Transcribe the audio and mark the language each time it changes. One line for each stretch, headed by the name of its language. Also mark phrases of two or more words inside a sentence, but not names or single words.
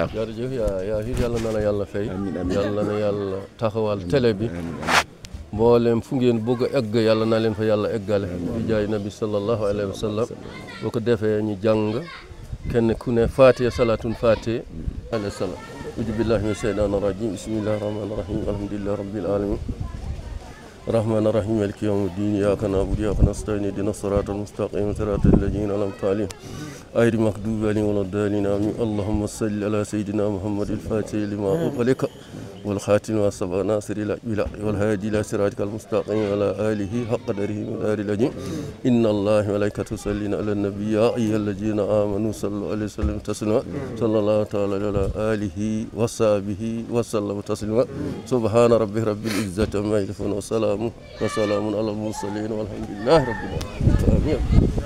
Wolof: jërëjëf yaa yàlla na la yàlla fay. yàlla na yàlla taxawal télé bi. mboolem fu ngeen bëgg a egg yàlla na leen fa yàlla eggale. bi jaay nabi
Arabic: صلى الله عليه وسلم
Wolof: boo ko defee ñu jàng kenn ku ne Fatiha
Arabic: صلاة الفاتحة عليه السلام. أعوذ بالله من الشيطان الرجيم بسم الله الرحمن الرحيم الحمد لله رب العالمين الرحمن الرحيم مالك يوم الدين إياك نعبد وإياك نستعين اهدنا الصراط المستقيم صراط الذين أنعمت عليهم غير المغضوب عليهم ولا الضالين آمين اللهم صل على سيدنا محمد الفاتح لما أغلق والخاتم ما سبق ناصر الحق والهادي إلى صراطك المستقيم وعلى آله حق قدره ومقداره العظيم إن الله وملائكته يصلون على النبي يا أيها الذين آمنوا صلوا عليه وسلموا تسليما صلى الله تعالى على آله وصحبه وسلم تسليما سبحان ربك رب العزة عما يصفون وسلام على المرسلين والحمد لله رب العالمين.